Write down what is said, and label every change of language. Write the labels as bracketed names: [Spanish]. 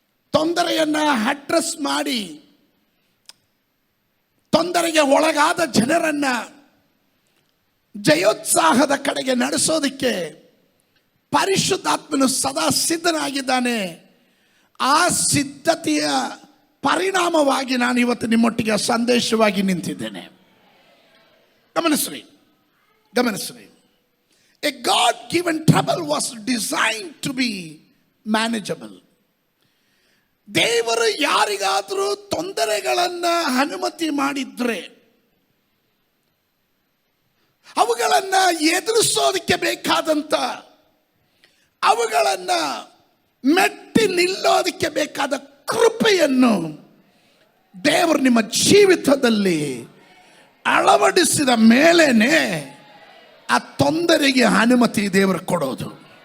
[Kannada] ತೊಂದರೆಯನ್ನು ಅಡ್ರೆಸ್ ಮಾಡಿ ತೊಂದರೆಗೆ ಒಳಗಾದ ಜನರನ್ನು ಜಯೋತ್ಸಾಹದ ಕಡೆಗೆ ನಡೆಸೋದಕ್ಕೆ ಪರಿಶುದ್ಧಾತ್ಮನು ಸದಾ ಸಿದ್ಧನಾಗಿದ್ದಾನೆ. ಆ ಸಿದ್ಧತೆಯ ಪರಿಣಾಮವಾಗಿ ನಾನು ಇವತ್ತು ನಿಮ್ಮೊಟ್ಟಿಗೆ ಸಂದೇಶವಾಗಿ ನಿಂತಿದ್ದೇನೆ. ಗಮನಿಸ್ರಿ. [English] A God-given trouble was designed to be manageable. [Kannada] ದೇವರು ಯಾರಿಗಾದರೂ ತೊಂದರೆಗಳನ್ನು ಅನುಮತಿ ಮಾಡಿದ್ರೆ ಅವುಗಳನ್ನು ಎದುರಿಸೋದಕ್ಕೆ ಬೇಕಾದಂಥ, ಅವುಗಳನ್ನು ಮೆಟ್ಟಿ ನಿಲ್ಲೋದಕ್ಕೆ ಬೇಕಾದ ಕೃಪೆಯನ್ನು ದೇವರು ನಿಮ್ಮ ಜೀವಿತದಲ್ಲಿ ಅಳವಡಿಸಿದ ಮೇಲೇನೆ ಆ ತೊಂದರೆಗೆ ಅನುಮತಿ ದೇವರು ಕೊಡೋದು.